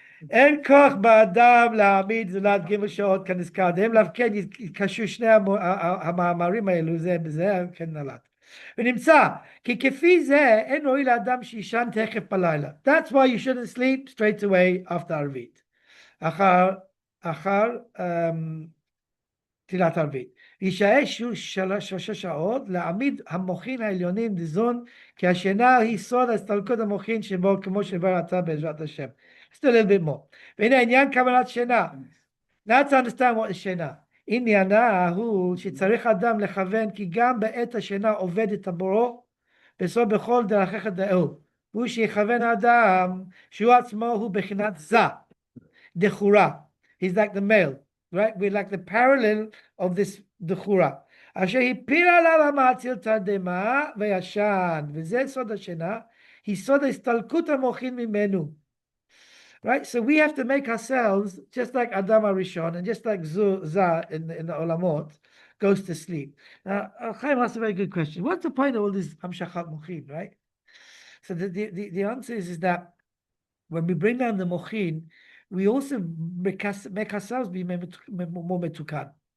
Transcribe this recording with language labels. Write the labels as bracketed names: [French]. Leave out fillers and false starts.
[Hebrew] אין כוח באדם להעמיד זולת ג' שעות כנזכר, דהם לאו כן יתקשו שני המאמרים האלו זה בזה כן נלט. ונמצא, כי כפי זה אין ראוי לאדם שישן תכף בלילה. [English] That's why you shouldn't sleep straight away after ערבית. [Hebrew] אחר תפילת ערבית. יישאר שלוש שעות להעמיד המוחין העליונים לזון, כי השינה היא סוד הסתלקות המוחין שבו, כמו שבר אתה בעזרת השם. [English] Let's do a little bit more. [Hebrew] והנה עניין כוונת שינה. [English] Now to understand what is שינה. [Hebrew] עניינה הוא שצריך אדם לכוון כי גם בעת השינה עובד את הבורו בסוד בכל דרכך דאו. הוא שיכוון האדם שהוא עצמו הוא בחינת זה, דחורה. [English] He's like the male, right? We're like the parallel of this דחורה. [Hebrew] אשר הפיל עליו המעציל תרדמה וישן, וזה סוד השינה, היא סוד ההסתלקות המוחין ממנו. [English] Right, so we have to make ourselves just like Adam Arishon and just like Zah in the Olamot goes to sleep. Now, Chaim asked a very good question. What's the point of all this Hamshachat Mochin, right? So the answer is that when we bring down the Mochin, we also make ourselves be more metukan.